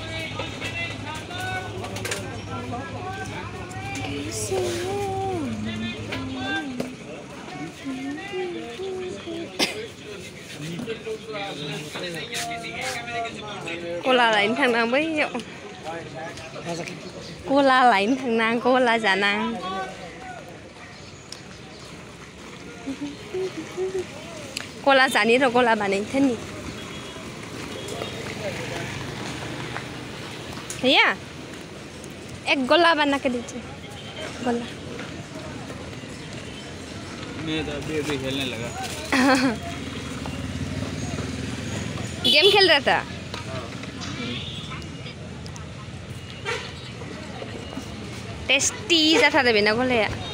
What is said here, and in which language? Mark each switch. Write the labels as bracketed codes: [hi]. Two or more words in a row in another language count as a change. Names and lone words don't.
[brx] गला लायनो थांनां बैयाव गला लायनो थांनां गला जानां गला जानि र' गला बानायथारनि [hi] भैया एक गोला बना के दीजिए गोला मैं तो अभी खेलने लगा गेम खेल रहा था [brx] टेस्टी जाथारो बेना गलाया